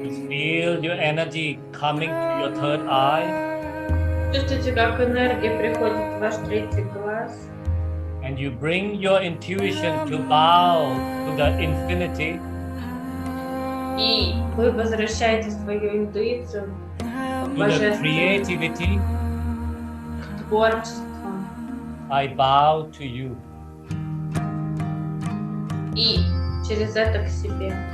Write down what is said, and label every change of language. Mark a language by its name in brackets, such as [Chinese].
[English] Feel your energy coming to your third eye. [Russian] Чувствуйте, как энергия приходит в ваш третий глаз. [English] And you bring your intuition to bow to the infinity. [Russian] И вы возвращаете свою интуицию в [English] To the [Russian] божественное, [English] creativity, [Russian] к творчеством. [English] I bow to you. [Russian] И через это к себе.